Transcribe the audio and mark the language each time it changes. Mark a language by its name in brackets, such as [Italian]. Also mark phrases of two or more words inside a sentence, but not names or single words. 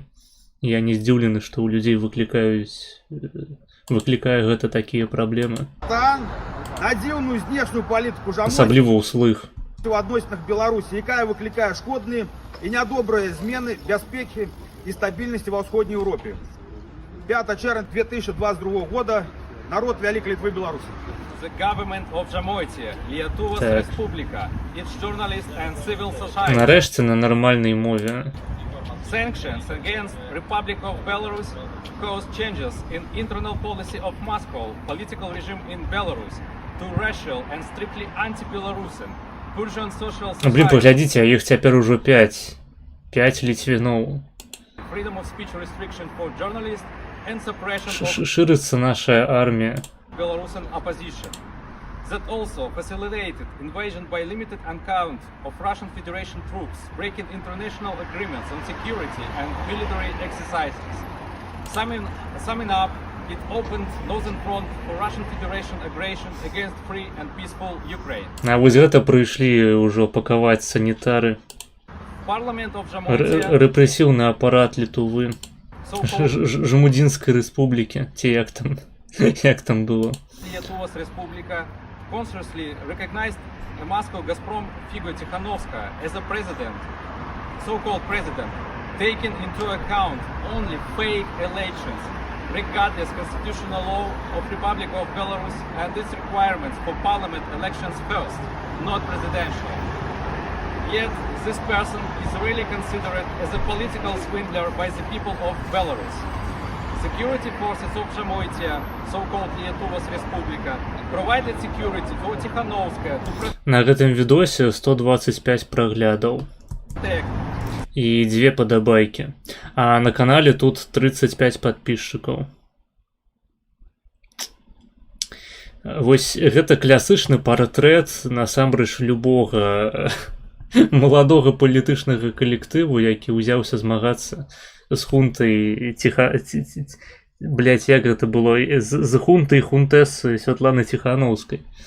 [Belarusian] Я не здзіўлены, што ў людзей выклікае гэта такія праблемы. На дзіўную знешнюю палітыку жамойкі, асабліва ў слых. У адносінах Беларусі, якая выклікае шкодныя і нядобрыя змены бяспекі і стабільнасці ва ўсходняй Еўропе. 5 чэрвеня 2022 года. Народ Вялікай Літвы Беларусі. [English] The government of Jamoitia, Lietuvos Respublika, its journalists and civil society. [Belarusian] Нарэшце на нармальнай мове. [English] Sanctions against Republic of Belarus caused changes in internal policy of Moscow, political regime in Belarus, to racial and strictly anti-Belarusian, Persian social society. [Belarusian] Блін, паглядзіце, а іх цяпер ужо 5. 5 ліцвіноў. [English] Freedom of speech restriction for journalists and suppression of [Belarusian] Шырыцца наша армія. [English] Belarusian opposition. That also facilitated invasion by limited account of Russian Federation troops, breaking international agreements on security and military exercises. Summing up, it opened Northern Front for Russian Federation aggression against free and peaceful Ukraine. [Belarusian] А вось гэта прыйшлі ўжо пакаваць санітары. [English] Parliament of Jamoitia, [Belarusian] Рэпрэсіўны апарат Літвы. Жмудзінскай рэспублікі, ці як там было. [English] Lietuvos Respublika consciously recognized Moscow Gazprom figure Tikhanovskaya as a president, so-called president, taking into account only fake elections, regardless constitutional law of Republic of Belarus and its requirements for parliament elections first, not presidential. Yet this person is really considered as a political swindler by the people of Belarus. Security forces of Jamoitia, so-called Lietuvos Respublika, provided security for Tikhanovskaya to [Belarusian] На гэтым відосе 125 праглядаў. [English] protect [Belarusian] І 2 падабайкі. А на канале тут 35 падписчыкаў. Вось гэта класычны партрэт насамрэч любога маладога палітычнага калектыву, які ўзяўся змагацца з хунтай блядь, як гэта было, з хунтай хунтэс Святланы Ціханаўскай.